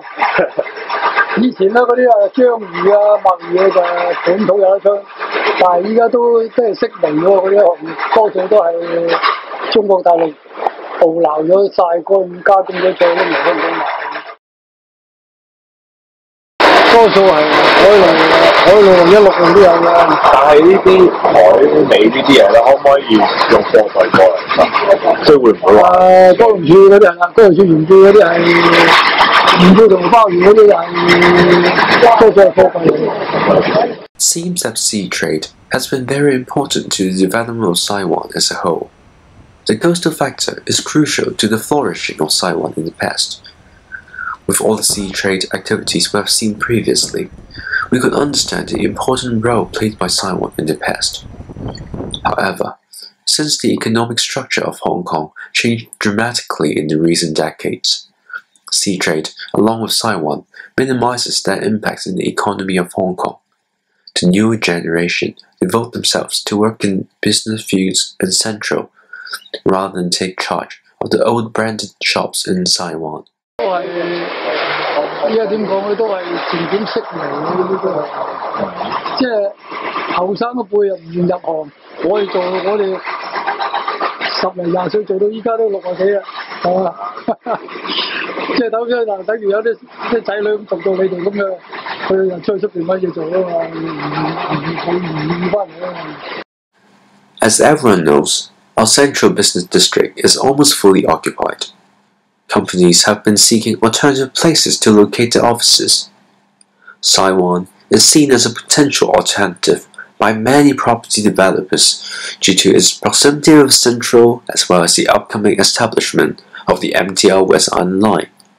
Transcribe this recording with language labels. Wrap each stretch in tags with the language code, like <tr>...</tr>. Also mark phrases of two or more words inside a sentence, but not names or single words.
<yue>以前咧嗰啲章魚啊、墨魚就本土有得出，但係依家都即係式微喎，嗰啲行業多數都係中國大陸捕撈咗曬乾加工咗再拎嚟香港賣。多數係海路或者陸路都有嘅。但係呢啲海尾呢啲嘢咧，可唔可以用貨櫃過嚟？即係會唔會話？高龍柱嗰啲係啦，高龍柱原貝嗰啲係原貝同鮑魚嗰啲係多數係貨櫃嚟。</yue> <en>Seems that sea trade has been very important to the development of Sai Wan as a whole. The coastal factor is crucial to the flourishing of Sai Wan in the past. With all the sea trade activities we have seen previously, we could understand the important role played by Sai Wan in the past. However, since the economic structure of Hong Kong changed dramatically in the recent decades, sea trade, along with Sai Wan, minimizes their impact in the economy of Hong Kong. The new generation devote themselves to work in business fields in Central, rather than take charge of the old branded shops in Sai Wan.</en> <yue>都係依家點講咧，都係漸漸式微嘅呢啲都係，即係後生嗰輩又唔願入行，我哋10零20歲做到依家都60幾啦，係嘛？即係等於有啲仔女咁讀到你哋咁樣，佢又出邊揾嘢做啊嘛，唔願意翻嚟啊嘛。</yue> <en>As everyone knows, our central business district is almost fully occupied. Companies have been seeking alternative places to locate their offices. Sai Wan is seen as a potential alternative by many property developers due to its proximity with Central as well as the upcoming establishment of the MTR West Island Line.</en>